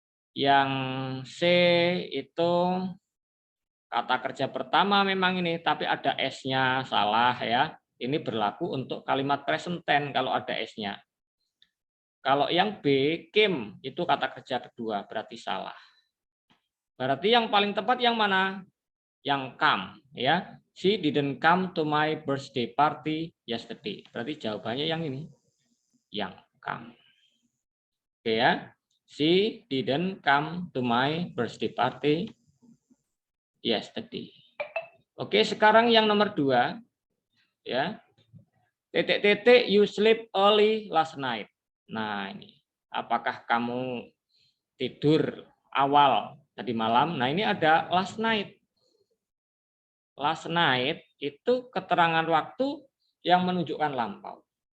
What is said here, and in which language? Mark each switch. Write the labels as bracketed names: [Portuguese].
[Indonesian] Yang C itu kata kerja pertama memang ini, tapi ada S-nya, salah ya. Ini berlaku untuk kalimat present tense kalau ada S-nya. Kalau yang B, came, itu kata kerja kedua, berarti salah. Berarti yang paling tepat yang mana? Yang come, ya. [English] She didn't come to my birthday party yesterday. [Indonesian] Berarti jawabannya yang ini, yang come. Oke ya. [English] She didn't come to my birthday party yesterday. [Indonesian] Oke, sekarang yang nomor 2 ya. Titik-titik [English] you sleep early last night. [Indonesian] Nah, ini apakah kamu tidur awal tadi malam? Nah, ini ada last night. Last night itu keterangan waktu yang menunjukkan lampau.